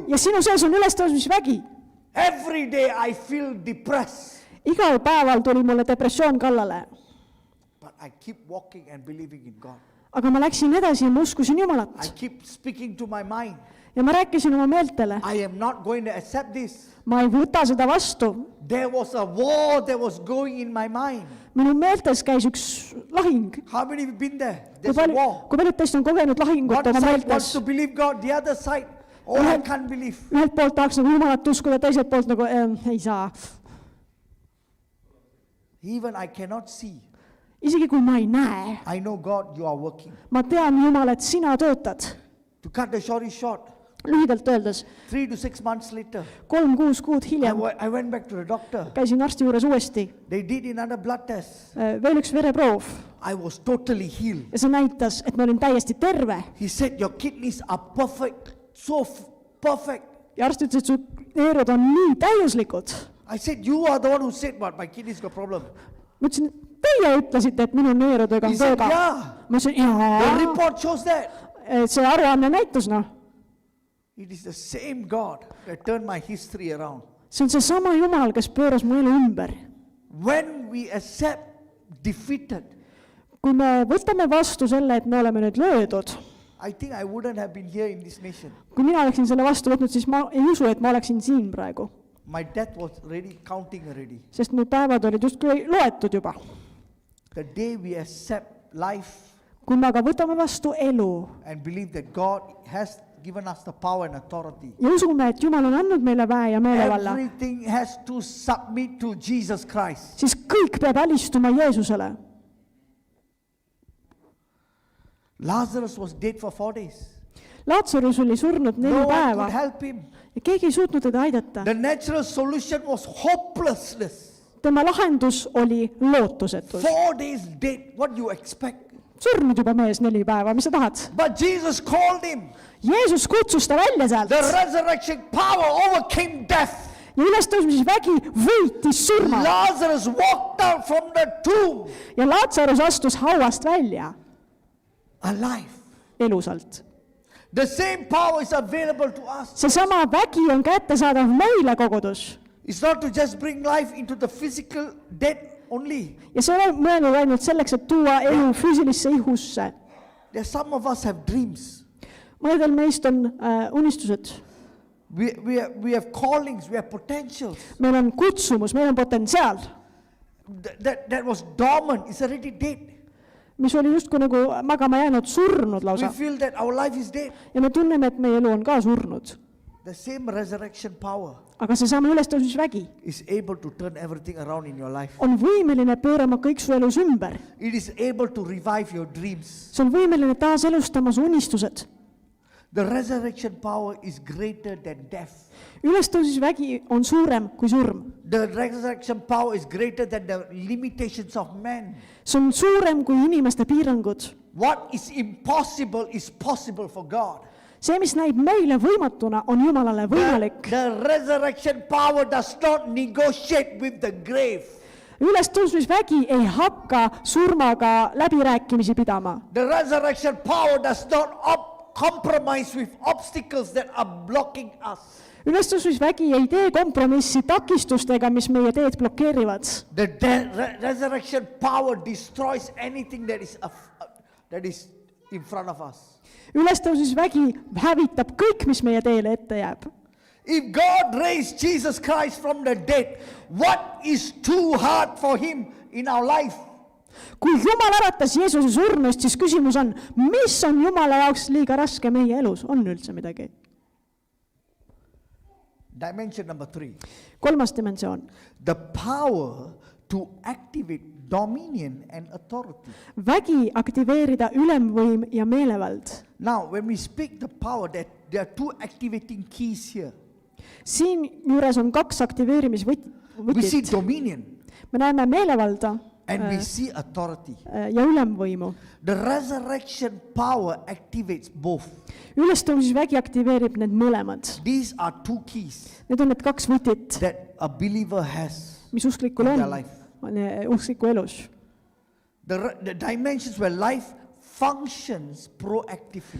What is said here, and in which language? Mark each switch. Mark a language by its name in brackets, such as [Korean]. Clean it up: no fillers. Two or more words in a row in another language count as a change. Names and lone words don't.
[Estonian] Ja sinu sees on ülestõusmisvägi. [English] Every day I feel depressed. [Estonian] Igal päeval tuli mulle depressioon kallale. [English] But I keep walking and believing in God. [Estonian] Aga ma läksin edasi ja ma uskusin [English] I [Estonian] Jumalat. [English] keep speaking to my mind. [Estonian] Ja ma rääkisin oma meeltele. [English] I am not going to accept this. [Estonian] Ma ei võta seda vastu. [English] There was a war that was going in my mind. [Estonian] Minu meeltes käis üks lahing. [English] How many have been there? There's a war. [Estonian] Kui paljud teist on kogenud lahingut [English] One [Estonian] oma [English] side wants [Estonian] meeltes? [English] to believe God, the other side, oh, I can't believe. [Estonian] Ühelt poolt tahaks nagu Jumalat uskuda, teiselt poolt nagu ei saa. [English] Even I cannot see. [Estonian] Isegi kui ma ei näe, [English] I know, God, you are working. [Estonian] ma tean, Jumal, et sina töötad. [English] To cut the story short, [Estonian] Lühidalt öeldes, [English] 3 to 6 months later, [Estonian] 3-6 kuud hiljem [English] I went back to the doctor. [Estonian] käisin arsti juures uuesti. [English] They did another blood test. [Estonian] Veel üks vereproov [English] I was totally healed. [Estonian] ja see näitas, et ma olin täiesti terve. [English] He said, your kidneys are perfect, so perfect. [Estonian] Ja arst ütles, et su neerud on nii täiuslikud. [English] I said, you are the one who said what? My kidneys got problem. [Estonian] Ma ütlesin, teie ütlesite, et minu neerudega [English] He [Estonian] on [English] said, [Estonian] tööga. [English] yeah. [Estonian] Ma ütlesin, [English] The [Estonian] jaa, [English] report shows that. [Estonian] see aruanne näitas, [English] It is the same God that turned my history around. [Estonian] see on see sama Jumal, kes pööras mu elu ümber. [English] When we accept defeated, [Estonian] Kui me võtame vastu selle, et me oleme nüüd löödud, [English] I think I wouldn't have been here in this nation. [Estonian] kui mina oleksin selle vastu võtnud, siis ma ei usu, et ma oleksin siin praegu. [English] My death was already counting already. [Estonian] Sest mu päevad olid justkui loetud juba. [English] The day we accept life [Estonian] Kui me aga võtame vastu elu [English] and believe that God has given us the power and authority, [Estonian] ja usume, et Jumal on andnud meile väe ja meelevalla, [English] everything has to submit to Jesus Christ. [Estonian] siis kõik peab alistuma Jeesusele. [English] Lazarus was dead for 4 days. [Estonian] Laatsarus oli surnud 4 [English] No one [Estonian] päeva [English] could help him. [Estonian] ja keegi ei suutnud teda aidata. [English] The natural solution was hopelessness. [Estonian] Tema lahendus oli lootusetus. [English] 4 days dead. What do you expect? [Estonian] Surnud juba mees 4 päeva, mis sa tahad? [English] But Jesus called him. [Estonian] Jeesus kutsus ta välja sealt [English] The resurrection power overcame death. [Estonian] ja ülestõusmisvägi võitis surma [English] Lazarus walked out from the tomb [Estonian] ja Laatsarus astus hauast välja [English] alive. [Estonian] elusalt. [English] The same power is available to us. [Estonian] Seesama vägi on kättesaadav meile, kogudus. [English] It's not to just bring life into the physical death only. [Estonian] Ja see ei ole mõeldud ainult selleks, et tuua elu füüsilisse ihusse. [English] There some of us have dreams. [Estonian] mõnedel meist on unistused. [English] We have callings, we have potentials. [Estonian] meil on kutsumus, meil on potentsiaal, [English] That was dormant, it's already dead. [Estonian] mis oli justkui nagu magama jäänud, surnud [English] We [Estonian] lausa. [English] feel that our life is dead. [Estonian] ja me tunneme, et meie elu on ka surnud. [English] The same resurrection power [Estonian] aga seesama ülestõusmisvägi [English] is able to turn everything around in your life. [Estonian] on võimeline pöörama kõik su elus ümber. [English] It is able to revive your dreams. [Estonian] see on võimeline taaselustama su unistused. [English] The resurrection power is greater than death. [Estonian] ülestõusmisvägi on suurem kui surm. [English] The resurrection power is greater than the limitations of man. [Estonian] see on suurem kui inimeste piirangud. [English] What is impossible is possible for God. [Estonian] see, mis näib meile võimatuna, on Jumalale võimalik. [English] The resurrection power does not negotiate with the grave. [Estonian] ülestõusmisvägi ei hakka surmaga läbirääkimisi pidama. [English] The resurrection power does not compromise with obstacles that are blocking us. [Estonian] ülestõusmisvägi ei tee kompromissi takistustega, mis meie teed blokeerivad. [English] The resurrection power destroys anything that is in front of us. [Estonian] ülestõusmisvägi hävitab kõik, mis meie teele ette jääb. [English] If God raised Jesus Christ from the dead, what is too hard for him in our life? [Estonian] kui Jumal äratas Jeesuse surnust, siis küsimus on, mis on Jumala jaoks liiga raske meie elus, on üldse midagi? [English] Dimension number 3. [Estonian] kolmas dimensioon. [English] The power to activate dominion and authority. [Estonian] vägi aktiveerida ülemvõim ja meelevald. [English] Now, when we speak the power, there are two activating keys here. [Estonian] siinjuures on kaks [English] We see [Estonian] aktiveerimisvõtit. [English] dominion [Estonian] me näeme meelevalda [English] and we see authority. [Estonian] ja ülemvõimu. [English] The resurrection power activates both. [Estonian] ülestõusmisvägi aktiveerib need mõlemad. [English] These are two keys [Estonian] Need on need kaks võtit, [English] that a believer has [Estonian] mis usklikul [English] in their [Estonian] on [English] life. [Estonian] uskliku elus. [English] The dimensions where life functions proactively.